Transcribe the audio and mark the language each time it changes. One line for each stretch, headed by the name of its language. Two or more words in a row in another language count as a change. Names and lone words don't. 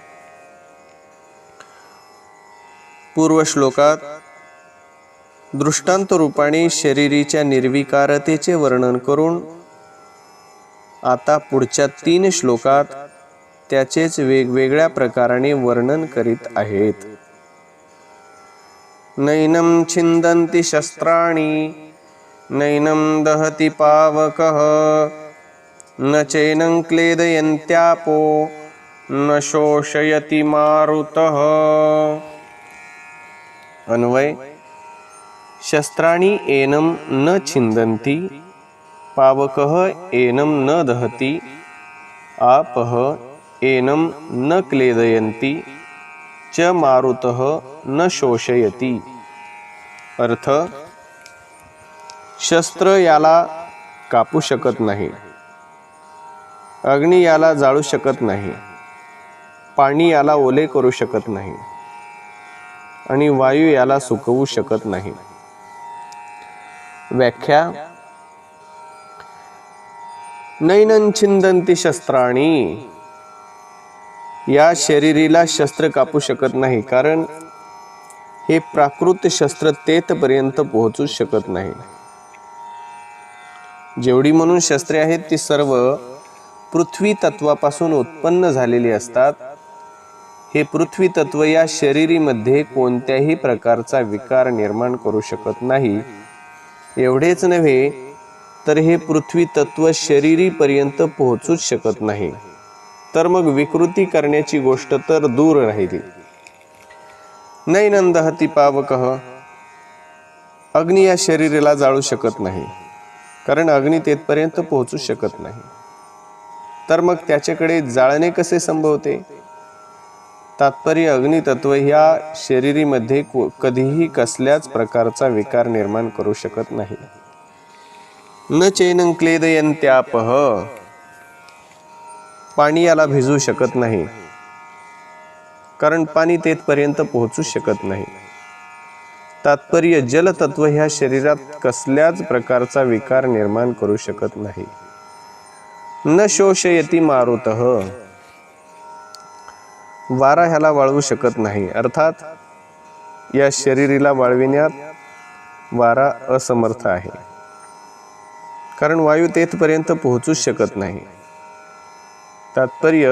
Marathi: पूर्व श्लोकात दृष्टांत रूपाने शरीरीच्या निर्विकारतेचे वर्णन करून आता पुढच्या 3 श्लोकात त्याचेच वेगवेगळ्या प्रकाराने वर्णन करीत आहेत.
Sanskrit: नैनं छिन्दन्ति शस्त्राणि नैनं दहति पावकः न चैनं क्लेदयन्त्यापो न शोषयति मारुतः.
Marathi: अन्वय.
Sanskrit: शस्त्राणि एनं न छिन्दन्ति पावकः एनं न दहति आपः एनं न क्लेदयन्ति च मारुतः न शोषयति.
Marathi: अर्थ. शस्त्र याला कापू शकत नाही, अग्नी याला जाळू शकत नाही, पाणी याला ओले करू शकत नाही आणि वायू याला सुकवू शकत नाही. व्याख्या.
Sanskrit: नैनं छिन्दन्ति शस्त्राणि.
Marathi: या शरीरीला शस्त्र कापू शकत नाही, कारण हे प्राकृत शस्त्र तेथपर्यंत पोहोचू शकत नाही. जेवढी म्हणून शस्त्रे आहेत ती सर्व पृथ्वी तत्वापासून उत्पन्न झालेली असतात. हे पृथ्वी तत्व या शरीरीमध्ये कोणत्याही प्रकारचा विकार निर्माण करू शकत नाही. एवढेच नव्हे तर हे पृथ्वी तत्व शरीरीपर्यंत पोहोचूच शकत नाही, तर मग विकृती करण्याची गोष्ट तर दूर राहिली.
Sanskrit: नैनं दहति पावकः.
Marathi: अग्नी या शरीराला जाळू शकत नाही, कारण अग्नी तेथपर्यंत पोहोचू शकत नाही. तर मग त्याच्याकडे जाळणे कसे संभवते? तात्पर्य. अग्नितत्व ह्या शरीरीमध्ये कधीही कसल्याच प्रकारचा विकार निर्माण करू शकत नाही.
Sanskrit: न चैनं क्लेदयन्त्यापः.
Marathi: पाणी याला भिजवू शकत नाही, कारण पाणी तेथपर्यंत पोहोचू शकत नाही. तात्पर्य. जलतत्व ह्या शरीरात कसल्याच प्रकारचा विकार निर्माण करू शकत नाही.
Sanskrit: न शोषयति मारुतः.
Marathi: वारा ह्याला वाळवू शकत नाही, अर्थात या शरीरीला वाळविण्यात वारा असमर्थ आहे, कारण वायू तेथपर्यंत पोहोचूच शकत नाही. तात्पर्य.